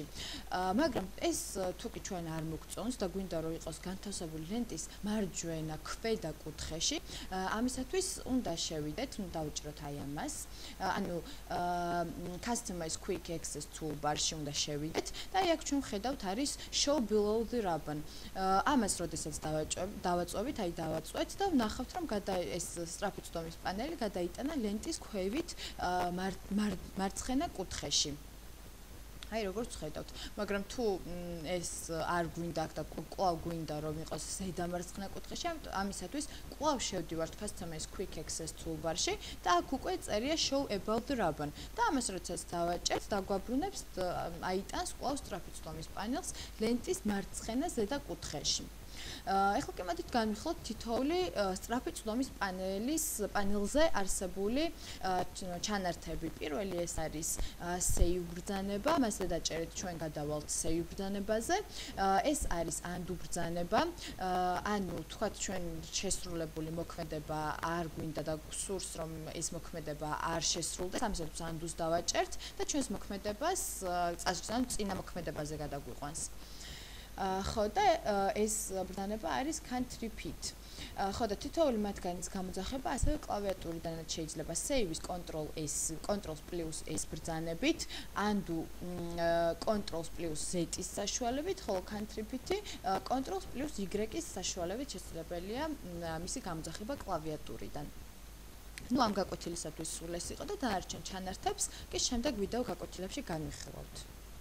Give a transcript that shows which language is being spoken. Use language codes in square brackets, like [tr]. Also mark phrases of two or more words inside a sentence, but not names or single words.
[ka] მაგრამ ეს თუ კი ჩვენ არ მოგწონს და გვინდა რომ იყოს განთავსებული ლენტის მარჯვენა ქვედა კუთხეში, ამისათვის უნდა შევიდეთ, ნუ დავუჭიროთ აი ამას. ანუ [en] Customize Quick Access toolbar- [ka] ში უნდა შევიდეთ და აი აქ ჩვენ ხედავთ არის [en] show below the ribbon. [ka] ამას როდესაც დავაწვევით, აი დავაწვეთ და ვნახავთ რომ ეს სწრაფი წვდომის პანელი გადაიტანა ლენტის ქვევით მარცხენა კუთხეში. აი როგორც ხედავთ, მაგრამ თუ ეს არ გვინდა და კვლავ გვინდა რომ იყოს ზედა მარცხენა კუთხეში, ამისათვის კვლავ შევდივართ [en] Customize Quick Access toolbar- [ka] ში და აქ უკვე წერია [en] show above the ribbon [ka] და ამას როდესაც დავაჭერთ, დაგვაბრუნებს აიტანს კვლავ სწრაფი წვდომის პანელს ლენტის მარცხენა ზედა კუთხეში. ახლა კი მოდით განვიხილოთ თითოეული სწრაფი წვდომის პანელზე არსებული ჩანართები. პირველი ეს არის save ბრძანება, მასზე დაჭერით ჩვენ გადავალთ save ბრძანებაზე. ეს არის undo ბრძანება. ანუ თქვათ ჩვენ შესრულებული მოქმედება არ გვინდა და გსურს რომ ეს მოქმედება არ შესრულდეს, ამისათვის undo-ს დავაჭერთ და ჩვენს მოქმედებას წინა მოქმედებაზე გადაგვიყვანს. ხო და ეს ბრძანება არის [en] can't repeat. [ka] ხო და თითოეული მათგანის გამოძახება ასევე კლავიატურიდანაც შეიძლება save-ის Ctrl+S ბრძანებით, undo Ctrl+Z-ის საშუალებით, ხოლო [en] can't repeat- [ka] ი Ctrl+Y-ის საშუალებით შესაძლებელია მისი გამოძახება კლავიატურიდან. ნუ ამ გაკვეთილისათვის სულ ეს იყო და დანარჩენ ჩანართებს კი შემდეგ ვიდეო გაკვეთილებში განვიხილავთ.